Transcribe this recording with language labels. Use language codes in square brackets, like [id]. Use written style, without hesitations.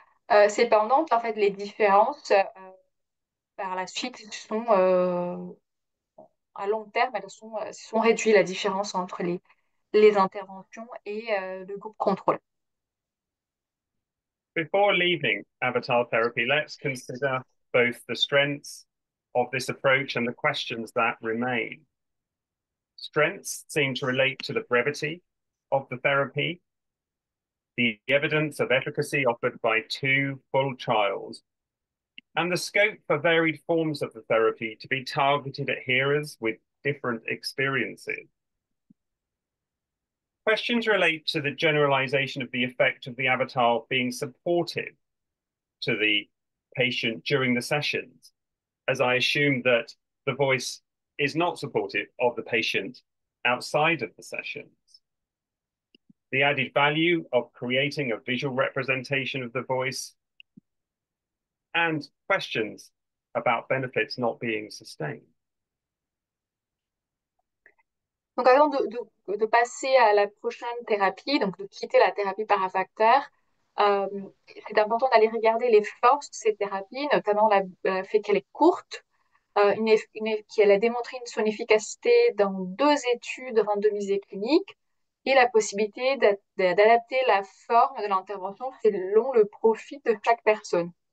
[fr] Cependant, en fait, les différences par la suite sont à long terme, elles sont réduites, la différence entre les interventions et le groupe contrôle. [en] Before leaving avatar therapy, let's consider both the strengths of this approach and the questions that remain. Strengths seem to relate to the brevity of the therapy, the evidence of efficacy offered by 2 full trials, and the scope for varied forms of the therapy to be targeted at hearers with different experiences. Questions relate to the generalization of the effect of the avatar being supportive to the patient during the sessions, as I assume that the voice is not supportive of the patient outside of the sessions. The added value of creating a visual representation of the voice, and questions about benefits not being sustained. [fr] Donc avant de passer à la prochaine thérapie, donc de quitter la thérapie par avatar, c'est important d'aller regarder les forces de cette thérapie, notamment le fait qu'elle est courte, qu'elle a démontré son efficacité dans 2 études randomisées cliniques et la possibilité d'adapter la forme de l'intervention selon le profil de chaque personne.